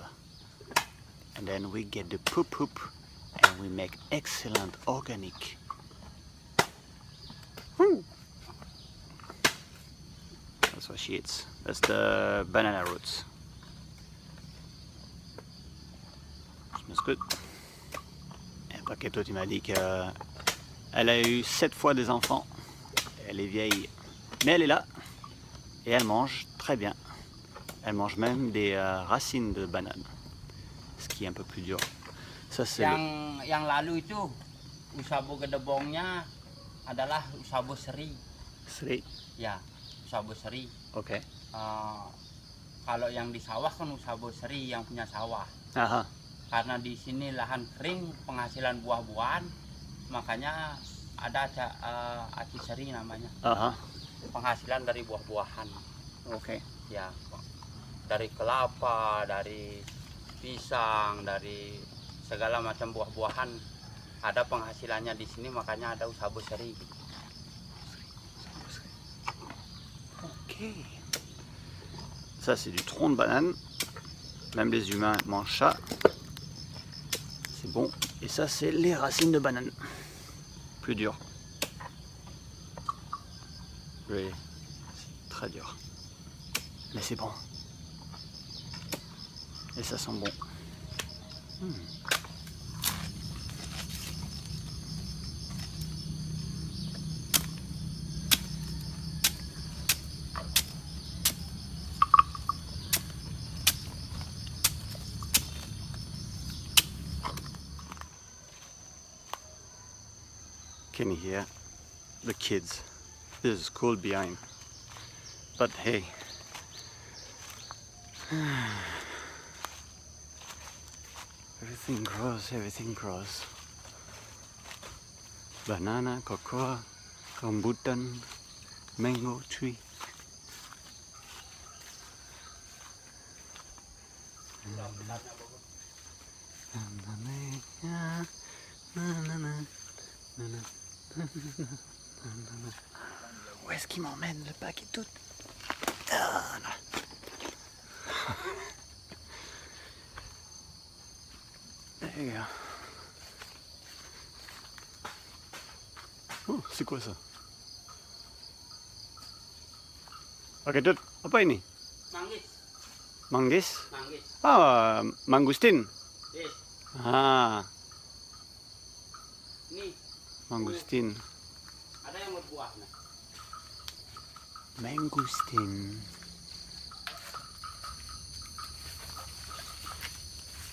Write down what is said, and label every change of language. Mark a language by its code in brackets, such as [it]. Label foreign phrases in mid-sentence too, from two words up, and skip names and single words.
[en] And then we get the poop and we make excellent organic. That's what she eats. That's the banana roots. Smells good. [fr] Et Pak Ketut, il m'a dit qu'elle a eu 7 fois des enfants. Elle est vieille, mais elle est là et elle mange très bien. Elle mange même des racines de banane, ce qui est un peu plus dur. Ça c'est [id] yang lalu itu usabo gedebongnya adalah usabo seri. Seri. Ya, usabo seri. Oke. Kalau yang di sawah kan usabo seri yang punya sawah. Aha. Karena di sini lahan kering, penghasilan buah-buahan, makanya ada aci seri namanya. Aha. Penghasilan dari buah-buahan. Oke. Ya, dari kelapa, dari pisang, dari segala macam buah-buahan ada penghasilannya di sini, makanya ada usabo seri. Ok. [fr] Ça c'est du tronc de banane. Même les humains mangent ça. C'est bon. Et ça c'est les racines de banane. Plus dur. Oui. C'est très dur. Mais c'est bon. Et ça sent bon. [en] Can you hear the kids? This is cold behind. But hey. Everything grows, everything grows. Banana, cocoa, rambutan, mango tree. [fr] Où est-ce qu'il m'emmène le Pak Ketut? Ah, là. [en] There you go. [fr] Oh, c'est quoi ça? [id] Pak Ketut, apa ini? Manggis. Manggis? Manggis. [fr] Ah, mangustin. [en] Yes. Ah, [id] Ini [fr] mangustin. [id] ada yang berbuah nah. [fr] Mangustin.